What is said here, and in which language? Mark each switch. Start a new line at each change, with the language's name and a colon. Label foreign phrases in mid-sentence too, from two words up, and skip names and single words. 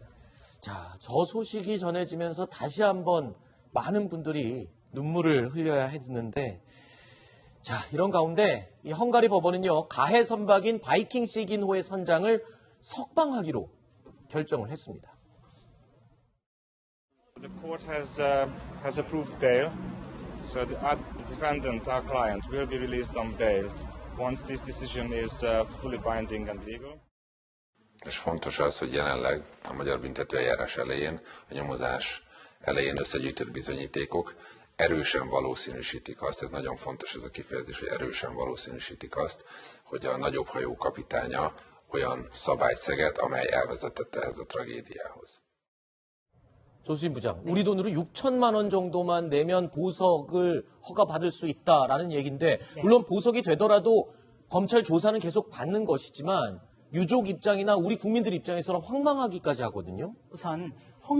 Korean: 자, 저 소식이 전해지면서 다시 한번 많은 분들이 눈물을 흘려야 했는데 자, 이런 가운데 이 헝가리 법원은요, 가해 선박인 바이킹 시긴호의 선장을 석방하기로 결정을 했습니다.
English: The court has approved bail, so the defendant, our client, will be released on bail once this decision is fully binding and legal.
Hungarian: És fontos az, hogy jelenleg a magyar büntetőeljárás elején, a nyomozás elején összegyűjtött bizonyítékok erősen valószínűsítik azt, ez nagyon fontos ez a kifejezés, hogy erősen valószínűsítik azt, hogy a nagyobb hajó kapitánya olyan szabályt szegett, amely elvezetette ehhez a tragédiához.
Korean: 조수진 부장, 우리 돈으로 6천만 원 정도만 내면 보석을 허가받을 수 있다라는 얘기인데 물론 보석이 되더라도 검찰 조사는 계속 받는 것이지만 유족 입장이나 우리 국민들 입장에서는 황망하기까지 하거든요.